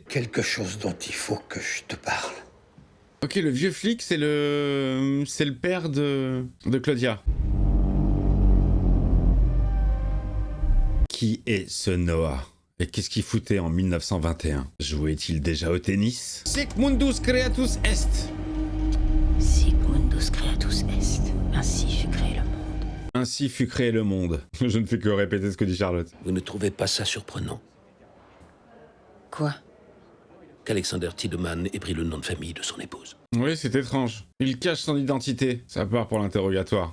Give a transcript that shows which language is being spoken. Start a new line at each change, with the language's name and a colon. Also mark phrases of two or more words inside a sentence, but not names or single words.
French: Quelque chose dont il faut que je te parle. Ok, le vieux flic, c'est le père de Claudia. Qui est ce Noah? Et qu'est-ce qu'il foutait en 1921? Jouait-il déjà au tennis?
Latin: Sic mundus creatus est. Sic mundus creatus est.
French: Ainsi fut créé le monde. Ainsi fut créé le monde. Je ne fais que répéter ce que dit Charlotte. Vous ne trouvez pas ça surprenant Quoi? qu'Alexander Tiedemann ait pris le nom de famille de son épouse? Oui, c'est étrange. Il cache son identité. Ça part pour l'interrogatoire.